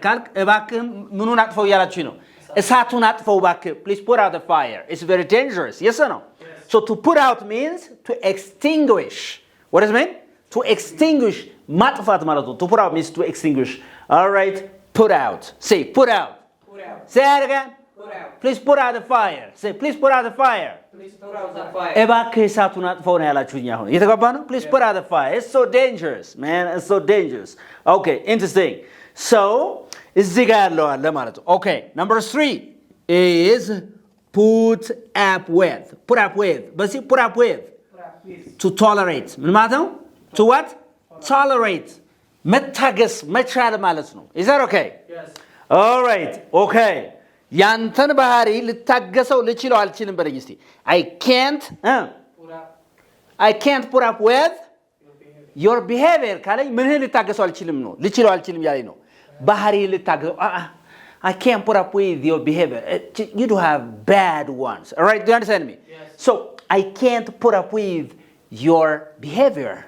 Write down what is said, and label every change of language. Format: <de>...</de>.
<am>ካልክ እባክህ ምኑን አጥፋው ያላችሁ ነው። እሳቱን አጥፋው እባክህ.</am> <en>Please put out the fire. It's very dangerous. Yes or no? Yes. So to put out means to extinguish. What does it mean? To extinguish.</en> <am>ማጥፋት ማለት ነው.</am> <en>To put out means to extinguish. All right. Put out. Say put out. Put out. Say it again. Put out. Please put out the fire. Say please put out the fire. Please put out the fire.</en> <am>እባክህ እሳቱን አጥፋው ነው ያላችሁኝ አሁን። እየተግባባ ነው?</am> <en>Please put out the fire. It's so dangerous, man. It's so dangerous. Okay, interesting.</en> <am>So, እዚህ ጋር ያለው አለ ማለት ነው.</am> <en>Okay, number 3 is put up with. Put up with. በዚህ put up with. To tolerate.</en> <am>ምን ማለት ነው?</am> <en>To what? Tolerate.</en> <am>መታገስ መቻል ማለት ነው.</am> <en>Is that okay? Yes. All right. Okay.</en> <am>ያንተን ባህሪ ልታገሰው ልችለው አልችልም በለኝ እስቲ.</am> <en>I can't put up with your behavior</en> <am>ካለኝ ምንህ ልታገሰው አልችልም ነው. ልችለው አልችልም ያለኝ ነው. ባህሪ ልታገሰው</am> <en>I can't put up with your behavior. You do have bad ones. All right? Do you understand me? Yes. So, I can't put up with your behavior.</en>